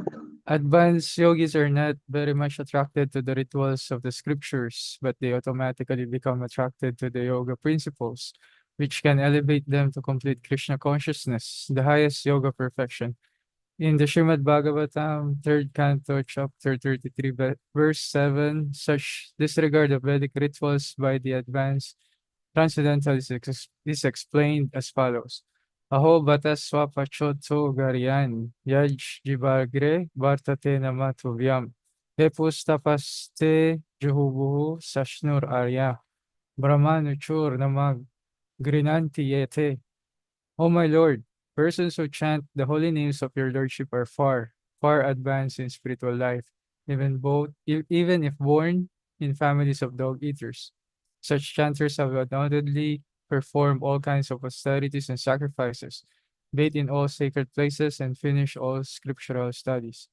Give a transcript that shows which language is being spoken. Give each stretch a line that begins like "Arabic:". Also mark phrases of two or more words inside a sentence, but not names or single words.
English: Advanced yogis are not very much attracted to the rituals of the scriptures, but they automatically become attracted to the yoga principles, which can elevate them to complete Krishna consciousness, the highest yoga perfection. In the Srimad Bhagavatam, 3rd Canto, chapter 33, verse 7, such disregard of Vedic rituals by the advanced transcendental is explained as follows.
Sanskrit: अहो बत श्वपचोऽतो गरीयान् यज्जिह्वाग्रे वर्तते नाम तुभ्यम् तेपुस्तपस्ते जुहुवुः सस्नुरार्या ब्रह्मानूचुर्नाम गृणन्ति ये ते.
English: O my Lord, persons who chant the holy names of your Lordship are far, far advanced in spiritual life, even if born in families of dog eaters. Such chanters have undoubtedly performed all kinds of austerities and sacrifices, bathed in all sacred places, and finished all scriptural studies.